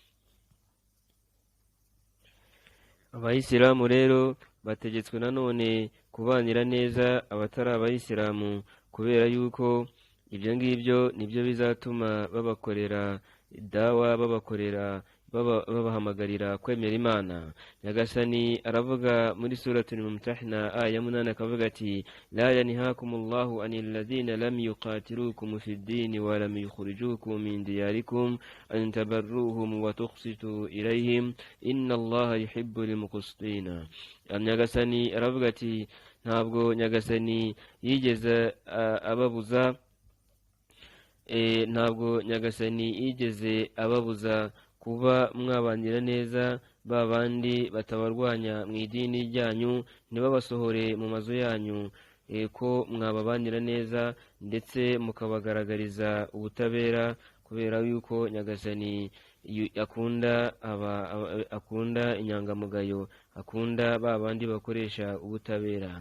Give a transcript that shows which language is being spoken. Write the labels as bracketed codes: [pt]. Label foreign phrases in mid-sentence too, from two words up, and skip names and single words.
[rw] Abayisilamu rero bategetswe nanone kubanira neza abatari abayisilamu, kubera yuko ibyo ngibyo nibyo bizatuma babakorera dawa, babahamagarira kwemera Imana. Nyagasani aravuga muri suratul Mumtahina aya 8 akavuga ati: [ar] لا ينهاكم الله عن الذين لم يقاتلوكم في الدين ولم يخرجوكم من دياركم أن تبروهم وتقسطوا إليهم إن الله يحب المقسطين. [rw] Nyagasani aravuga ati: ntabwo Nyagasani yigeze ababuza kuba mwabanira neza babandi batabarwanya mu idini ryanyu, ntibabasohore mu mazu yanyu, ko mwababanira neza ndetse mukabagaragariza ubutabera, kubera yuko Nyagasani akunda inyangamugayo, akunda babandi bakoresha ubutabera.